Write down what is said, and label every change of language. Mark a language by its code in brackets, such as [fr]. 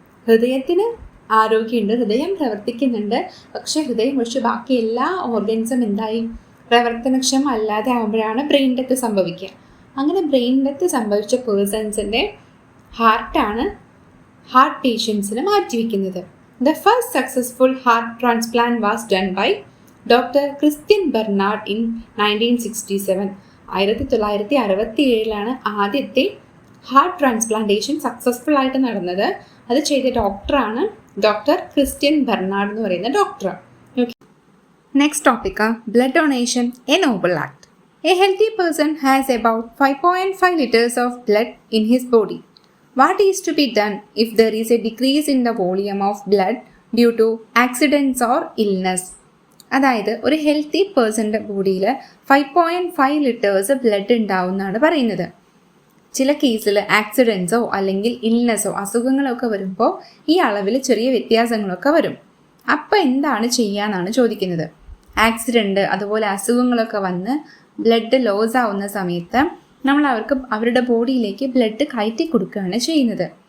[ml] ഹൃദയത്തിന് ആരോഗ്യമുണ്ട്, ഹൃദയം പ്രവർത്തിക്കുന്നുണ്ട്, പക്ഷേ ഹൃദയം ഒഴിച്ച് ബാക്കി എല്ലാ ഓർഗൻസും എന്തായി? പ്രവർത്തനക്ഷമം അല്ലാതെ ആകുമ്പോഴാണ് ബ്രെയിൻ ഡെത്ത് സംഭവിക്കുക. അങ്ങനെ ബ്രെയിൻ ഡെത്ത് സംഭവിച്ച പേഴ്സൺസിൻ്റെ ഹാർട്ടാണ് ഹാർട്ട് പേഷ്യൻസിന് മാറ്റിവെക്കുന്നത്. [en] The first successful heart transplant was done by Dr. Christian Barnard in 1967. [ml] 1967 ആദ്യത്തെ ഹാർട്ട് ട്രാൻസ്പ്ലാന്റേഷൻ സക്സസ്ഫുൾ ആയിട്ട് നടന്നത്. അത് ചെയ്ത ഡോക്ടറാണ് ഡോക്ടർ ക്രിസ്ത്യൻ ബെർണാഡ് എന്ന് പറയുന്ന doctor. [en] Next topic, blood donation, a noble act. A healthy person has about 5.5 liters of blood in his body. What is to be done if there is a decrease in the volume of blood due to accidents or illness? [ml] അതായത് ഒരു healthy പേഴ്സൻ്റെ ബോഡിയിൽ 5.5 liters blood ഉണ്ടാവുമെന്നാണ് പറയുന്നത്. ചില കേസിൽ ആക്സിഡൻസോ അല്ലെങ്കിൽ ഇൽനെസ്സോ അസുഖങ്ങളൊക്കെ വരുമ്പോൾ ഈ അളവിൽ ചെറിയ വ്യത്യാസങ്ങളൊക്കെ വരും. അപ്പോൾ എന്താണ് ചെയ്യാന്നാണ് ചോദിക്കുന്നത്. ആക്സിഡൻറ്റ് അതുപോലെ അസുഖങ്ങളൊക്കെ വന്ന് ബ്ലഡ് ലോസ് ആവുന്ന സമയത്ത് നമ്മൾ അവരുടെ ബോഡിയിലേക്ക് ബ്ലഡ് കയറ്റി കൊടുക്കുകയാണ് ചെയ്യുന്നത്.